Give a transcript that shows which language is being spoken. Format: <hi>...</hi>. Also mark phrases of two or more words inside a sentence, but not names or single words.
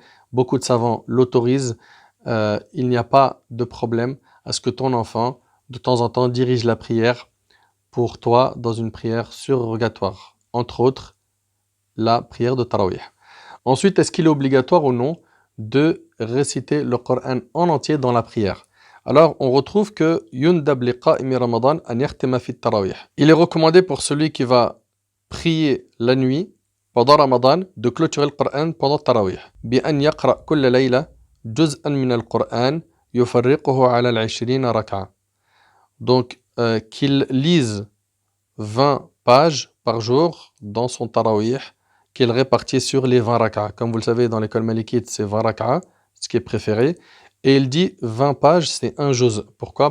<fr>Beaucoup de savants l'autorisent. Il n'y a pas de problème à ce que ton enfant, de temps en temps, dirige la prière pour toi dans une prière surrogatoire. Entre autres, la prière de Tarawih. Ensuite, est-ce qu'il est obligatoire ou non de réciter le Coran en entier dans la prière? Alors, on retrouve que</fr> <ar>يندب لقائم رمضان أن يختم في التراويح.</ar> <fr>Il est recommandé pour celui qui va prier la nuit pendant Ramadan de clôturer le Coran pendant Tarawih.</fr> <ar>بأن يقرأ كل ليلة جزءا من القرآن يفرقه على ال20 ركعة.</ar> <fr>Donc, qu'il lise 20 pages par jour dans son Tarawih, qu'il répartit sur les 20 rak'a. Comme vous le savez, dans l'école malikite, c'est 20 rak'a, ce qui est préféré. Et il dit 20 pages, c'est un juz. Pourquoi?</fr>